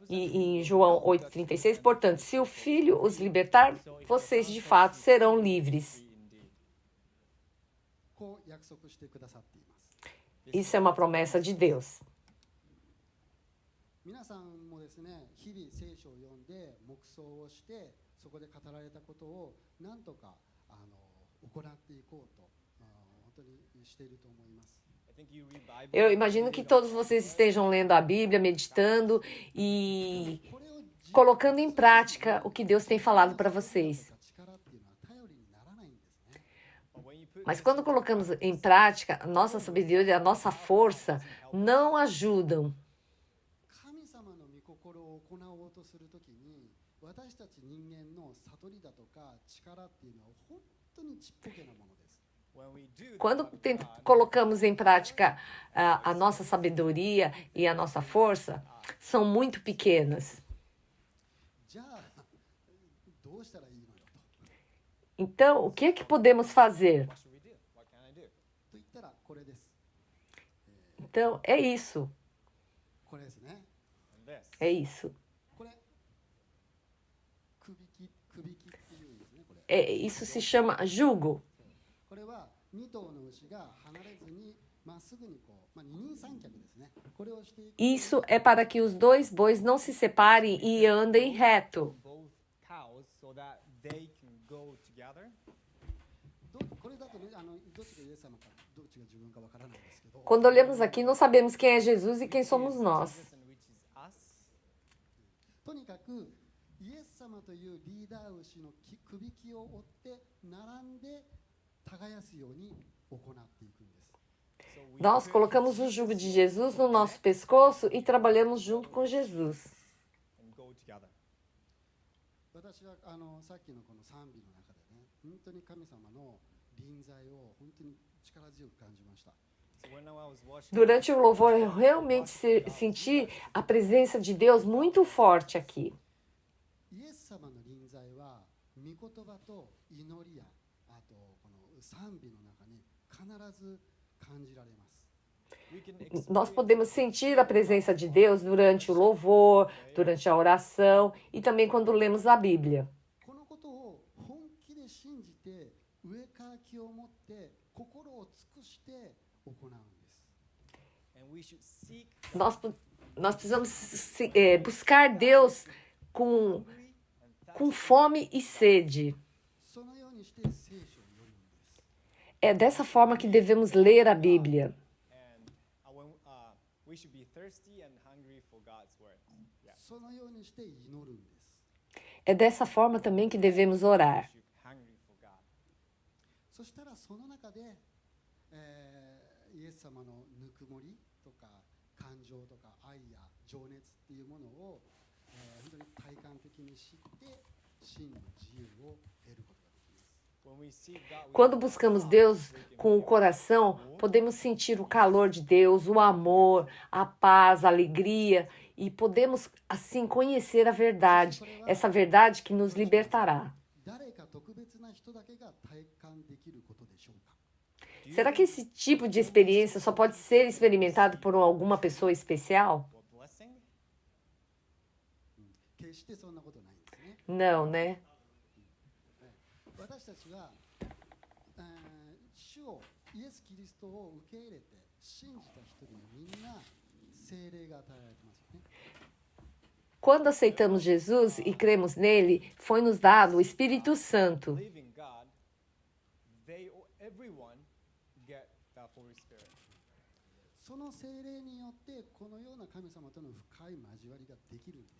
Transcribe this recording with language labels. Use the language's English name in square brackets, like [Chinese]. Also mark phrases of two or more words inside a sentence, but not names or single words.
[Portuguese] E em João 8,36, portanto, se o Filho os libertar, vocês de fato serão livres. [English] Indeed. [Japanese] こう約束してくださっています [Portuguese] Isso é uma promessa de Deus. [Japanese] 皆さんもですね日々聖書を読んで黙想をしてそこで語られたことを何とか行っていこうと本当にしていると思います [English] I think you read Bible. [Portuguese] Eu imagino que todos vocês estejam lendo a Bíblia, meditando e [Japanese] これを実 [Portuguese] colocando em prática o que Deus tem falado para vocês. [Japanese] 力っていうのは頼りにならないんですね [English] But when you put [Portuguese] Mas quando colocamos em prática, a nossa sabedoria, a nossa força não ajudam. [Japanese] 神様の御心を行おうとするときに私たち人間の悟りだとか力っていうのは本当にちっぽけなものです [English] when we do the [Portuguese] Quando [English] will of [Portuguese] tem- [English] God, [Portuguese] colocamos em prática a nossa sabedoria e a nossa força, são muito pequenas. [Japanese] じゃあどうしたらいいのよと [Portuguese] Então, o que é que podemos fazer? [English] what should we do? What can I do? [Japanese] と言ったらこれです [Portuguese] Então, é isso. [Japanese] これですね [English] And this. [Portuguese] É isso. [Japanese] これくびきっていうんですねこれ [Portuguese] Isso se chama jugo. [Japanese] これは2頭の牛が離れずにまっすぐにこう、二人三脚ですねこれをしていく [Portuguese] Isso é para que os dois bois não se separem e andem reto. [English] Both cows so that they can go together. [Japanese] これだとねどっちがイエス様かどっちが自分かわからないですけど [Portuguese] Quando olhamos aqui, não sabemos quem é Jesus e quem somos nós. [English] Jesus and which is us. [Japanese] とにかくイエス様というリーダー牛のくびきを追って並んで耕すように行っていくんです [English] So we [Portuguese] Nós [English] put [Portuguese] colocamos o jugo de Jesus no nosso pescoço e trabalhamos junto com Jesus. [English] and go together. [Japanese] 私はさっきのこの賛美の中でね本当に神様の臨在を本当に力強く感じました [English] So when I was watching [Portuguese] Durante o louvor, eu realmente senti a presença de Deus muito forte aqui. [Japanese] イエス様の臨在は御言葉と祈りやあとこの賛美の中に必ず感じられます [English] we can [Portuguese] Nós podemos sentir a presença de Deus durante o louvor, durante a oração e também quando lemos a Bíblia. [Japanese] このことを本気で信じて上から気を持って心を尽くして行うんです [English] and we should seek [Portuguese] Nós precisamos buscar Deus com [English] hungry and [Portuguese] com fome e sede. [Japanese] そのようにして聖書を読むんです [Portuguese] É dessa forma que devemos ler a Bíblia. [English] and we should be thirsty and hungry for God's word. Yeah. [Japanese] そのようにして祈るんです [Portuguese] É dessa forma também que devemos [English] We [Portuguese] orar. [English] should hungry for God. [Japanese] そしたらその中で、イエス様のぬくもりとか感情とか愛や情熱っていうものを、本当に体感的に知って真の自由を得ることができます [English] When we seek God, we [Portuguese] Quando buscamos Deus com o coração, podemos sentir o calor de Deus, o amor, a paz, a alegria e podemos assim conhecer a verdade, essa verdade que nos libertará. [Japanese] 誰か特別な人だけが体感できることでしょうか [Portuguese] Será que esse tipo de experiência só pode ser experimentado por alguma pessoa especial? [English] for blessing. [Japanese] 決してそんなことないんですね [Portuguese] Não, né? [Japanese] 私たちは、主をイエス・キリストを受け入れて信じた人にみんな聖霊が与えられてますよね [Portuguese] Quando aceitamos Jesus e cremos nele, foi nos dado o Espírito Santo. [English] Believe in God, everyone get the Holy Spirit. [Japanese] その聖霊によってこのような神様との深い交わりができるんです